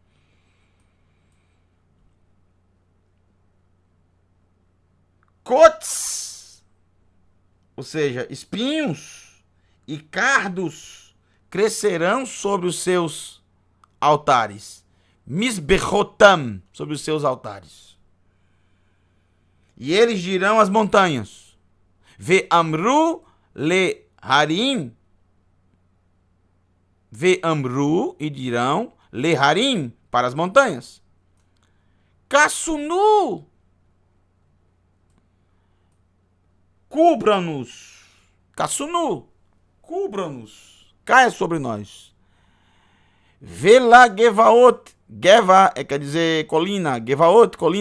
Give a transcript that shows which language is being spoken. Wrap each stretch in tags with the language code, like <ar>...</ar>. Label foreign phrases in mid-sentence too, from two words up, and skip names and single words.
<pt>Cotes, ou seja, espinhos e cardos crescerão sobre os seus altares. Misbechotam, sobre os seus altares. E eles dirão às montanhas:</pt> <he>ואמרו להרים. Ve'amru,</he> <pt>e dirão</pt> <he>להרים,</he> <pt>para as montanhas. Kassunu, cubra-nos. Kassunu, cubra-nos. Caia sobre nós.</pt> <he>ולגבעות.</he> <pt>Geva quer dizer colina. Gevaot, colinas.</pt>